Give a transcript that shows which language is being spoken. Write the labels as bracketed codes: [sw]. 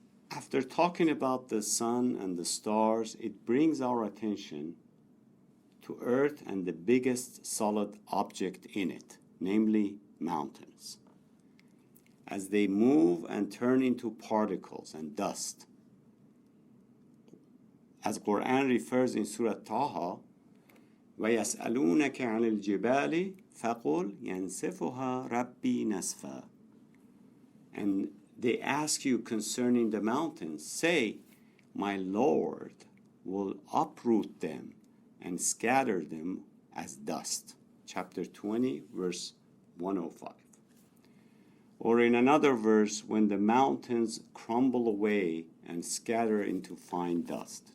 [en] After talking about the sun and the stars, it brings our attention to Earth and the biggest solid object in it, namely mountains. As they move and turn into particles and dust. As Qur'an refers in Surah Taha, [ar] وَيَسْأَلُونَكَ عَنِ الْجِبَالِ فَقُلْ يَنْسِفُهَا رَبِّي نَسْفًا. [en] And they ask you concerning the mountains, say, my Lord will uproot them and scatter them as dust. Chapter 20, verse 105. Or in another verse, when the mountains crumble away and scatter into fine dust.